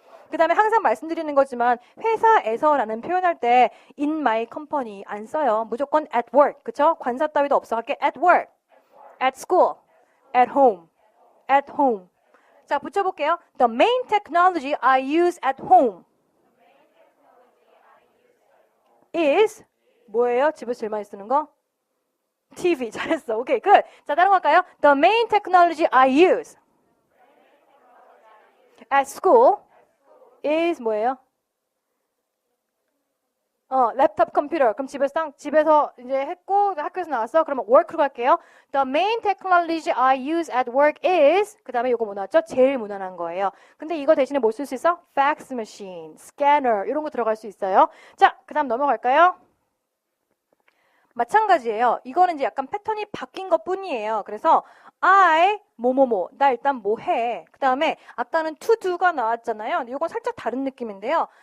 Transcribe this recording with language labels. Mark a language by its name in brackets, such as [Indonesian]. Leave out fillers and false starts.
[Korean] 그 다음에 항상 말씀드리는 거지만 회사에서라는 표현할 때 [English] in my company [Korean] 안 써요. 무조건 [English] at work. [Korean] 그쵸? 관사 따위도 없어. 할게 [English] at work, at school, at home, at home. [Korean] 자, 붙여볼게요. [English] The main technology I use at home is [Korean] 뭐예요? 집에서 제일 많이 쓰는 거? TV. 잘했어. 오케이, 끝. 자, 다른 거 할까요? [English] The main technology I use at school is [Korean] 뭐예요? 랩탑 컴퓨터. 그럼 집에서 이제 했고 학교에서 나왔어. 그러면 work로 갈게요. [English] The main technology I use at work is [Korean] 그 다음에 이거 뭐 나왔죠? 제일 무난한 거예요. 근데 이거 대신에 뭐 쓸 수 있어? [English] fax machine, scanner [Korean] 이런 거 들어갈 수 있어요. 자, 그 다음 넘어갈까요? 마찬가지예요. 이거는 이제 약간 패턴이 바뀐 것 뿐이에요. 그래서 I 뭐뭐뭐 나 일단 뭐 해. 그 다음에 아까는 [English] to do [Korean] 가 나왔잖아요. 이건 살짝 다른 느낌인데요.